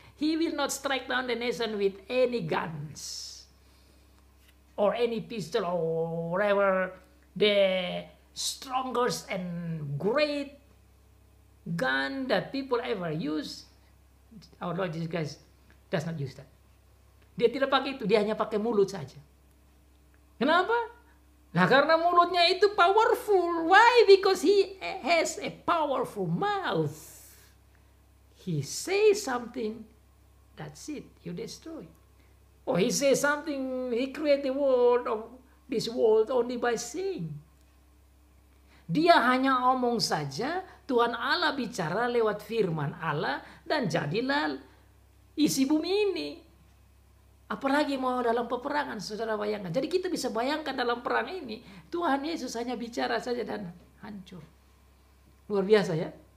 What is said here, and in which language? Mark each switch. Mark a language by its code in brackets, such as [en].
[en] He will not strike down the nation with any guns or any pistol or whatever the strongest and great gun that people ever use. Our Lord Jesus Christ does not use that. [id] Dia tidak pakai itu, dia hanya pakai mulut saja. Kenapa? Nah, karena mulutnya itu powerful. [en] Why? Because he has a powerful mouth. He says something, that's it, you destroy. Or he says something, he create the world of this world only by saying. [id] Dia hanya omong saja, Tuhan Allah bicara lewat firman Allah, dan jadilah isi bumi ini. Apalagi mau dalam peperangan, saudara bayangkan. Jadi kita bisa bayangkan dalam perang ini, Tuhan Yesus hanya bicara saja dan hancur. Luar biasa ya.